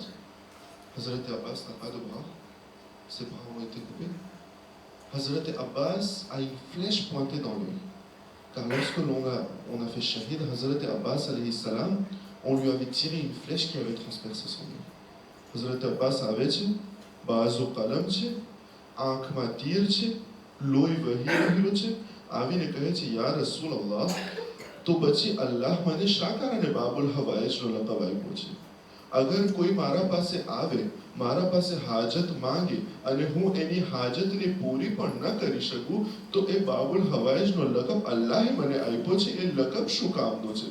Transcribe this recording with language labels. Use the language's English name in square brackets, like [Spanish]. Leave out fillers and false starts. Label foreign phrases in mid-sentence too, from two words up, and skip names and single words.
[French] Hazrat Abbas n'a pas de bras, ses bras ont été coupés. Hazrat Abbas a une flèche pointée dans l'œil. Car lorsque on a fait shahid Hazrat Abbas alayhi salam, on lui avait tiré une flèche qui avait transpercé son œil. Hazrat Abbas avait dit [Gujarati] Bazo qalam છે, આંખમાં તીર છે, લોહી વહી રહ્યું છે. આવીને કહે છે [Arabic] يا رسول الله, [Gujarati] તો પછી અલ્લાહ મને શા કારણે બાબુલ હવાઈજનો લકબ આપ્યો છે? અગર કોઈ મારા પાસે આવે, મારા પાસે હાજત માંગે અને હું એની હાજતને પૂરી પણ ન કરી શકું, તો એ બાબુલ હવાઈજનો લકબ અલ્લાહે મને આપ્યો છે, એ લકબ શું કામનો છે?